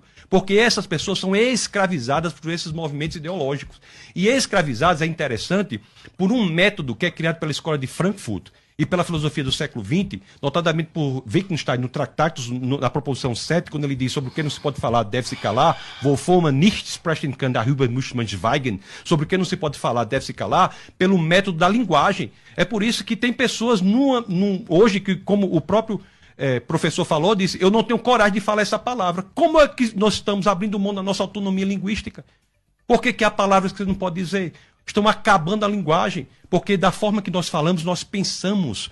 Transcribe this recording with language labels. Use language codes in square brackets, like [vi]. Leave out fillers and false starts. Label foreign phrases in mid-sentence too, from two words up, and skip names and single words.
[pt] Porque essas pessoas são escravizadas por esses movimentos ideológicos. E escravizadas é interessante por um método que é criado pela Escola de Frankfurt e pela filosofia do século XX, notadamente por Wittgenstein no Tractatus, na proposição 7, quando ele diz sobre o que não se pode falar, deve-se calar, [de] wovon man nicht sprechen kann, darüber muss man schweigen, [pt] sobre o que não se pode falar, deve-se calar, pelo método da linguagem. É por isso que tem pessoas hoje que, como o próprio professor falou, disse, eu não tenho coragem de falar essa palavra. Como é que nós estamos abrindo mão da nossa autonomia linguística? Por que há palavras que você não pode dizer? Estão acabando a linguagem, porque da forma que nós falamos, nós pensamos.